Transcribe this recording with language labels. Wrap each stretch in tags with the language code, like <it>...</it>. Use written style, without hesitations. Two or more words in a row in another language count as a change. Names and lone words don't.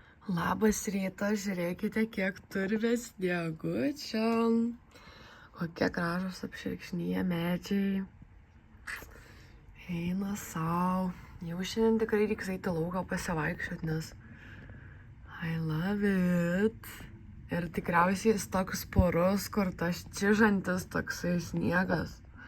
<lt>Labas rytas, žiūrėkite, kiek turime sniegučio. Kokie gražus apšerkšnyje medžiai. Eina sau. Jau šiandien tikrai reiks eiti lauką pasivaikščiot, nes</lt> <en>I love it.</en> <lt>Ir tikriausiai jis toks purus, kur tas čižantis toksai sniegas.</lt>